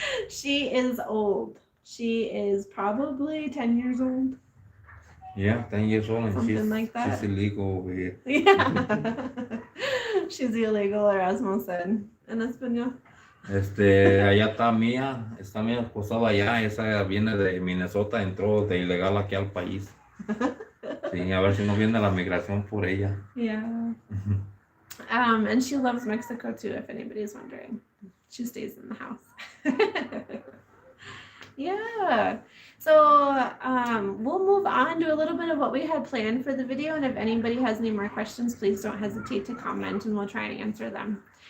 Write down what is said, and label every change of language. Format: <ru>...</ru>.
<en>She is old. She is probably 10 years old. Yeah, 10 years old and something like that. She's illegal over here. Yeah. She's illegal, Erasmo said.</en> <es>En español. Allá está mi esposada allá, esa viene de Minnesota, entró de ilegal aquí al país. Sí, a ver si no viene la migración por ella.</es> <en>Yeah. And she loves Mexico too, if anybody's wondering. She stays in the house. Yeah. So we'll move on to a little bit of what we had planned for the video. And if anybody has any more questions, please don't hesitate to comment and we'll try and answer them.</en>